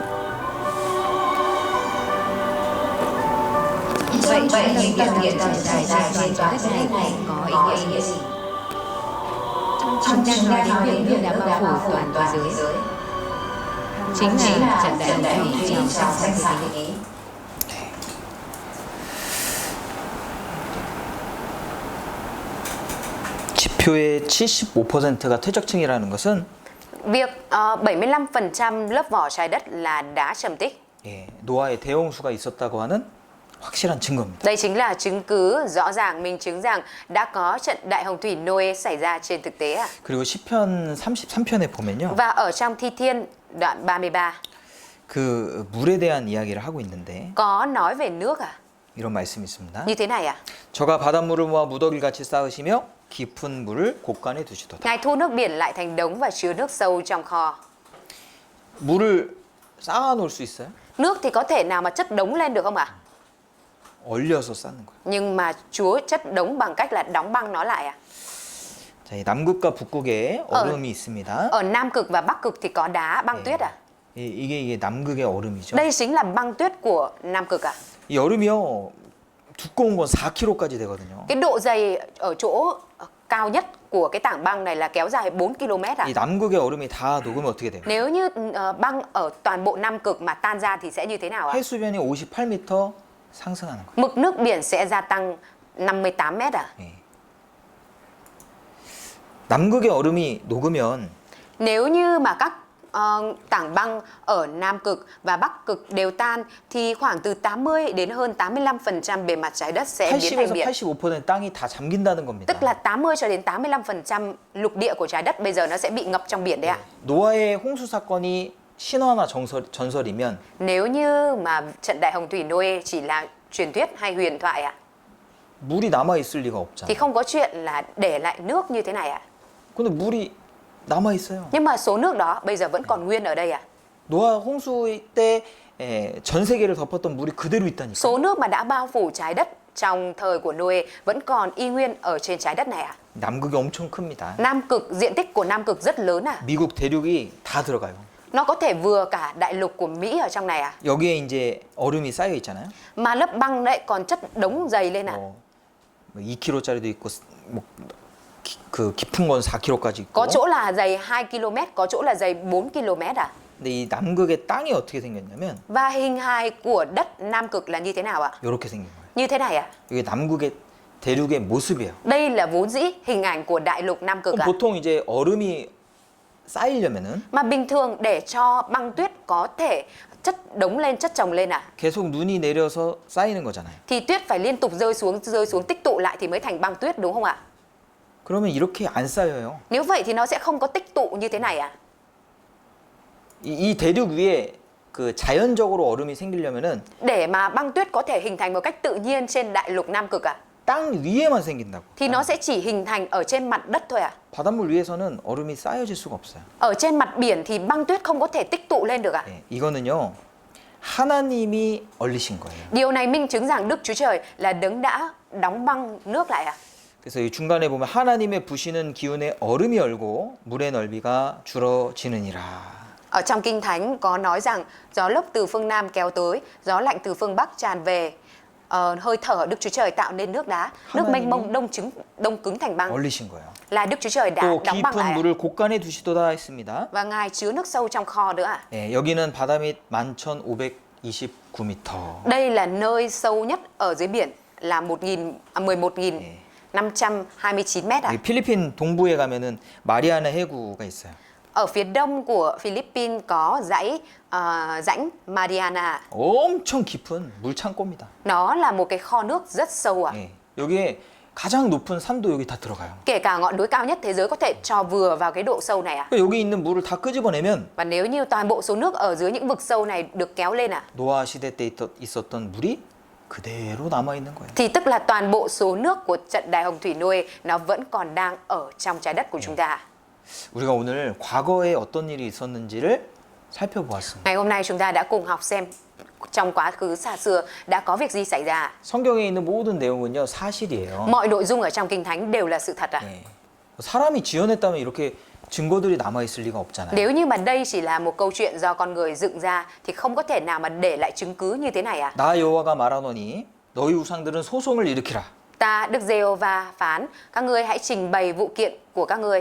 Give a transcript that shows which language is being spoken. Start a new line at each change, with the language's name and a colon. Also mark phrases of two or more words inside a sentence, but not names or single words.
Vietnamese: Vậy những điện tầng trải rác trên toàn trái đất này có ý nghĩa gì? Chúng ta nói đến việc đã bao phủ toàn thế giới. Chính là trận đại hồng thủy trong sách sáng thế.
Korean: 지표의 75%가 퇴적층이라는 것은
Vietnamese: Việc 75% lớp vỏ trái đất là đá trầm tích.
Korean: 노아의 대홍수가 있었다고 하는 확실한 증거입니다.
Vietnamese: Đây chính là chứng cứ rõ ràng minh chứng rằng đã có trận đại hồng thủy Noe xảy ra trên thực tế à?
Korean: 그리고 시편 33편에 보면요.
Vietnamese: Và ở trong Thi Thiên đoạn 33
Korean: 그 물에 대한 이야기를 하고 있는데
Vietnamese: có nói về nước à?
Korean: 이런 말씀이 있습니다.
Vietnamese: Như thế này à?
Korean: 저가 바닷물을 모아 무더기를 같이 쌓으시며 깊은 물을 곳간에 두시도다.
Vietnamese: Ngài thu nước biển lại thành đống và chứa nước sâu trong kho.
Korean: 물을 쌓아 놓을 수 있어요?
Vietnamese: Nước thì có thể nào mà chất đống lên được không ạ?
Korean: 얼려서 쌓는 거예요.
Vietnamese: Nhưng mà Chúa chất đống bằng cách là đóng băng nó lại à?
Korean: 자, 이 남극과 북극에 얼음이 있습니다.
Vietnamese: Ở Nam Cực và Bắc Cực thì có đá băng tuyết à?
Korean: 이게 남극의 얼음이죠.
Vietnamese: Đây chính là băng tuyết của Nam Cực à?
Korean: 이 얼음이요. 두꺼운 건 4kg까지 되거든요.
Vietnamese: Cái độ dày ở chỗ cao nhất của cái tảng băng này là kéo dài 4 km à?
Korean: 이 남극의 얼음이 다 녹으면 어떻게 돼요?
Vietnamese: Nếu như băng ở toàn bộ Nam Cực mà tan ra thì sẽ như thế nào ạ?
Korean: 해수면이 58m 상승하는 거예요.
Vietnamese: Mực nước biển sẽ gia tăng 58 mét à?
Korean: 남극의 얼음이 녹으면
Vietnamese: Nếu như mà các tảng băng ở Nam Cực và Bắc Cực đều tan thì khoảng từ 80 đến hơn 85% bề mặt trái đất sẽ biến thành
Korean: 80에서
Vietnamese: biển.
Korean: 85% 땅이 다 잠긴다는 겁니다.
Vietnamese: Tức là 80 cho đến 85% lục địa của trái đất bây giờ nó sẽ bị ngập trong biển đấy ạ.
Korean: 노아의 홍수 사건이 신화나 전설이면
Vietnamese: Nếu như mà trận đại hồng thủy Noe chỉ là truyền thuyết hay huyền thoại ạ,
Korean: 물이 남아 있을 리가
Vietnamese: thì
Korean: 없잖아요.
Vietnamese: không có chuyện là để lại nước như thế này ạ.
Korean: 근데 물이 남아 있어요.
Vietnamese: Nhưng mà số nước đó bây giờ vẫn còn nguyên ở đây ạ.
Korean: 노아 홍수 때 전 세계를 덮었던 물이 그대로 있다니까.
Vietnamese: Số nước mà đã bao phủ trái đất trong thời của Noe vẫn còn y nguyên ở trên trái đất này ạ.
Korean: 남극이 엄청 큽니다.
Vietnamese: Nam Cực, diện tích của Nam Cực rất lớn ạ.
Korean: 미국 대륙이 다 들어가요.
Vietnamese: Nó có thể vừa cả đại lục của Mỹ ở trong này ạ.
Korean: 여기에 이제 얼음이 쌓여 있잖아요.
Vietnamese: Mà lớp băng đấy còn chất đống dày lên ạ.
Korean: 뭐 2kg짜리도 있고 뭐 그 깊은 건 4kg까지 있고.
Vietnamese: Có chỗ là dày 2 km, có chỗ là dày 4 km ạ.
Korean: 근데 이 남극의 땅이 어떻게 생겼냐면
Vietnamese: Và hình hài của đất Nam Cực là như thế nào ạ?
Korean: 이렇게 생긴 거예요.
Vietnamese: Như thế này ạ.
Korean: 이게 남극의 대륙의 모습이에요.
Vietnamese: Đây là vốn dĩ hình ảnh của đại lục Nam Cực
Korean: 그럼
Vietnamese: ạ.
Korean: 보통 이제 얼음이 쌓이려면은
Vietnamese: Mà bình thường để cho băng tuyết có thể chất đống lên, chất chồng lên ạ,
Korean: 계속 눈이 내려서 쌓이는 거잖아요.
Vietnamese: thì tuyết phải liên tục rơi xuống tích tụ lại thì mới thành băng tuyết đúng không ạ?
Korean: 그러면 이렇게 안 쌓여요.
Vietnamese: Nếu vậy thì nó sẽ không có tích tụ như thế này ạ.
Korean: 이 대륙 위에 그 자연적으로 얼음이 생기려면은
Vietnamese: Để mà băng tuyết có thể hình thành một cách tự nhiên trên đại lục Nam Cực ạ,
Korean: 땅 위에만 생긴다고.
Vietnamese: thì nó sẽ chỉ hình thành ở trên mặt đất thôi ạ.
Korean: 바닷물 위에서는 얼음이 쌓여질 수가 없어요.
Vietnamese: Ở trên mặt biển thì băng tuyết không có thể tích tụ lên được ạ.
Korean: 네, 이거는요 하나님이 얼리신 거예요.
Vietnamese: Điều này minh chứng rằng Đức Chúa Trời là đấng đã đóng băng nước lại ạ.
Korean: 그래서 이 중간에 보면 하나님의 부시는 기운에 얼음이 얼고 물의 넓이가 줄어지느니라.
Vietnamese: Ở trong Kinh Thánh có nói rằng gió lốc từ phương Nam kéo tới, gió lạnh từ phương Bắc tràn về. Hơi thở Đức Chúa Trời tạo nên nước đá, nước mênh mông đông cứng thành băng.
Korean: 얼리신 거예요.
Vietnamese: Là Đức Chúa Trời đã
Korean: 또
Vietnamese: đóng băng
Korean: 깊은
Vietnamese: lại ạ.
Korean: 물을 곳간에 두시도다 했습니다.
Vietnamese: Và Ngài chứa nước sâu trong kho nữa ạ.
Korean: 네, 여기는 바다 밑 11,529m.
Vietnamese: Đây là nơi sâu nhất ở dưới biển là 11.529 mét ạ.
Korean: 필리핀 동부에 가면은 마리아나 해구가 있어요.
Vietnamese: Ở phía đông của Philippines có rãnh Mariana.
Korean: 엄청 깊은 물 창고입니다.
Vietnamese: Nó là một cái kho nước rất sâu ạ.
Korean: 예, 여기에 가장 높은 산도 여기 다 들어가요.
Vietnamese: Kể cả ngọn núi cao nhất thế giới có thể trò vừa vào cái độ sâu này ạ.
Korean: 여기 있는 물을 다 끄집어내면
Vietnamese: Và nếu như toàn bộ số nước ở dưới những vực sâu này được kéo lên ạ,
Korean: 노아 시대 때 있었던 물이 그대로 남아 있는 거예요.
Vietnamese: thì tức là toàn bộ số nước của trận đại hồng thủy Noe nó vẫn còn đang ở trong trái đất của chúng ta.
Korean: 우리가 오늘 과거에 어떤 일이 있었는지를 살펴보았습니다.
Vietnamese: Ngày hôm nay chúng ta đã cùng học xem trong quá khứ xa xưa đã có việc gì xảy ra.
Korean: 성경에 있는 모든 내용은요 사실이에요.
Vietnamese: Mọi nội dung ở trong Kinh Thánh đều là sự thật ạ.
Korean: 예. 사람이 지어냈다면 이렇게 증거들이 남아 있을 리가 없잖아요.
Vietnamese: Nếu như mà đây chỉ là một câu chuyện do con người dựng ra thì không có thể nào mà để lại chứng cứ như thế này ạ.
Korean: 나 여호와가 말하노니 너희 우상들은 소송을 일으키라.
Vietnamese: Ta Đức Giê-hô-va phán, các ngươi hãy trình bày vụ kiện của các ngươi.